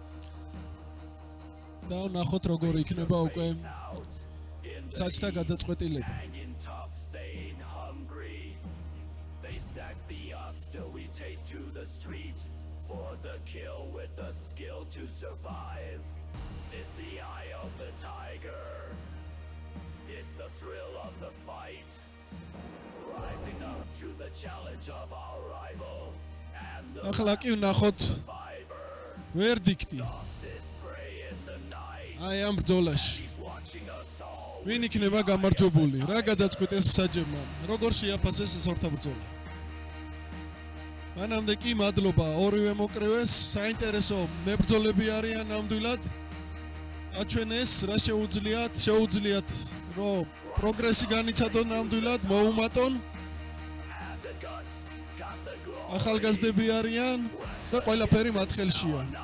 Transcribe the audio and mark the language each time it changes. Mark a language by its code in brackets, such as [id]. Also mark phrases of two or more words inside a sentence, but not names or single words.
[ka] და ნახოთ როგორ იქნება უკვე საჭთა გადაწყვეტილება. [en] They stack the odds till we take to the street for the kill with the skill to survive. It's the eye of the tiger. It's the thrill of the fight. Rising up to the challenge of our rival. [ka] ახლა კი ვნახოთ ვერდიქტი აი ამ ბრძოლაში ვინ იქნება გამარჯვებული რა გადაწყვეტეს მსაჯებმა როგორ შეაფასეს სორთა ბრძოლა მანამდე კი მადლობა ორივე მოკრივეს საინტერესო მებრძოლები არიან ნამდვილად აჩვენეს რა შეუძლიათ რომ პროგრესი განიცადონ ნამდვილად მოუმატონ ახალგაზრდები არიან და ყველაფერი მათ ხელშია.